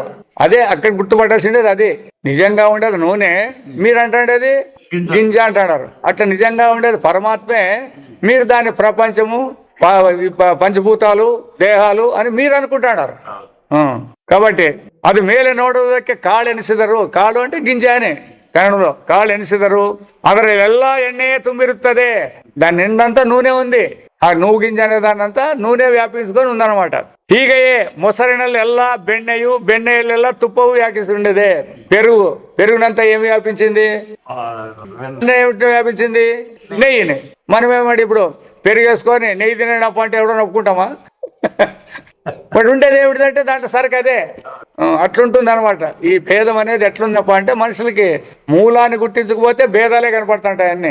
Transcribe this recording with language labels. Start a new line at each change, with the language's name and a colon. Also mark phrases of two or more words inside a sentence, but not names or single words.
Telugu: అదే అక్కడ గుర్తుపట్టాల్సిండేది. అది నిజంగా ఉండేది నూనె, మీరు అంటాడేది గింజ అంటాడారు. అట్లా నిజంగా ఉండేది పరమాత్మే, మీరు దాని ప్రపంచము, పంచభూతాలు, దేహాలు అని మీరు అనుకుంటున్నారు. కాబట్టి అది
Kannada: ಮೇಲೆ ನೋಡುವುದಕ್ಕೆ ಕಾಳು ಎನಿಸಿದರು.
Telugu: ಕಾಳು అంటే గింజ అని కన్నడంలో.
Kannada: ಕಾಳು ಎನಿಸಿದರು, ಅದರಲ್ಲೆಲ್ಲ ಎಣ್ಣೆ ತುಂಬಿರುತ್ತದೆ.
Telugu: దాని నిండంతా నూనె ఉంది. ఆ నువ్వు గింజ అనే దాన్నంతా నూనె వ్యాపించుకొని ఉందన్నమాట.
Kannada: ಹೀಗೆಯೇ ಮೊಸರಿನಲ್ಲೆಲ್ಲ ಬೆಣ್ಣೆಯು, ಬೆಣ್ಣೆಯಲ್ಲೆಲ್ಲ ತುಪ್ಪವು ವ್ಯಾಪಿಸಿಕೊಂಡಿದೆ.
Telugu: పెరుగునంతా ఏమి వ్యాపించింది, వ్యాపించింది నెయ్యిని. మనమేమంటే ఇప్పుడు పెరుగు వేసుకొని నెయ్యి తినేటప్పుడు అంటే ఎవడో ఒప్పుకుంటామా? మరి ఉండేది ఏమిటంటే దాంట్లో సరికి అదే అట్లుంటుంది అనమాట. ఈ భేదం అనేది ఎట్లుందప్ప అంటే మనుషులకి మూలాన్ని గుర్తించకపోతే భేదాలే కనపడుతుంటాయి అన్ని.